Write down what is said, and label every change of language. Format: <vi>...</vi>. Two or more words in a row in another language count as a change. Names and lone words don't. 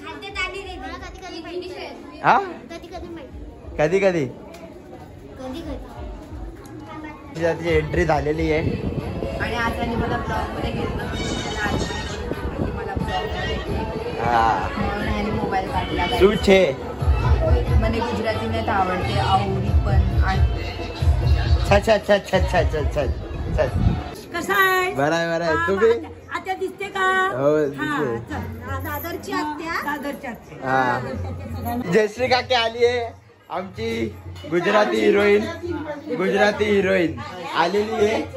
<mr>हा कधी कधी तिची एंट्री झालेली आहे. आणि आज त्यांनी मला ब्लॉगमध्ये घेतलं. मोबाईल काढला.</mr> <gu>તું છે મને ગુજરાતી ને તો આવડते</gu> <mr>आवडी पण. कसा आहे? बरं आहे. तुम्ही आत्या दिसते का? हो दिसते. दादरची आत्या. जयश्री काकी आली आहे आमची. गुजराती हिरोईन आलेली आहे.</mr>